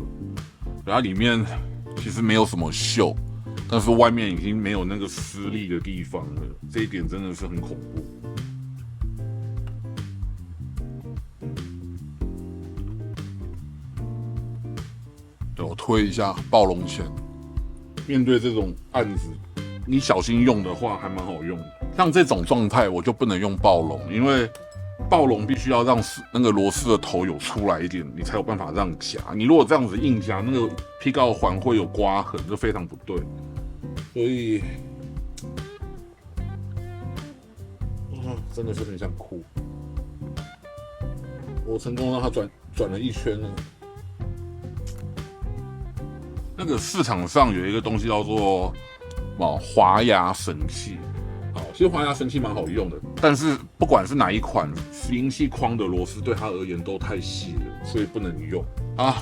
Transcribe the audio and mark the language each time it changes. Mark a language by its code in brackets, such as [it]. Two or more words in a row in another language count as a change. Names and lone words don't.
[zh] 然後裡面其實沒有什麼鏽，但是外面已經沒有那個施力的地方了，這一點真的是很恐怖。对，我推一下暴龙鉗。面對這種案子，你小心用的話還蠻好用的。像這種狀態，我就不能用暴龍，因為暴龍必須要讓那個螺絲的頭有出來一點，你才有辦法讓夾。你如果這樣子硬夾，那個劈告環會有刮痕，就非常不對。所以，真的是很想哭。我成功讓它轉了一圈了。那個市場上有一個東西叫做滑牙神器，好，其實滑牙神器蠻好用的，但是不管是哪一款拾音器框的螺絲，對它而言都太細了，所以不能用啊。